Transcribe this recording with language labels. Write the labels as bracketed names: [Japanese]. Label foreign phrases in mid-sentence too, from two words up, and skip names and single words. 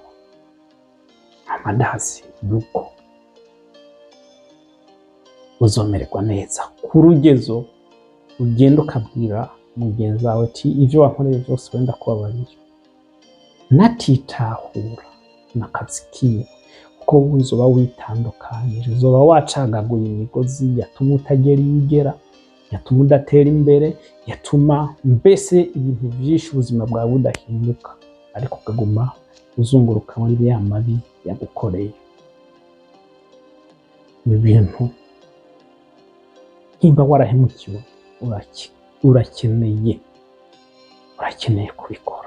[Rundi] Amadazi yuko uzomererwa neza ku rugezo ugenda ukabwira mugenzi wawe ati ivyo wankoreye vyose wenda kubabarira, natitahura n'akazi kiwe, kuko uzoba witandukanije, uzoba wacagaguye imigozi yatuma utagera iyo ugera, yatuma udatera imbere, yatuma mbese ibintu vyinshi ubuzima bwawe budahinduka, ariko ukaguma uzunguruka muri ya mabi yagukoreye. Ibintu nimba warahemukiwe urakeneye kubikora.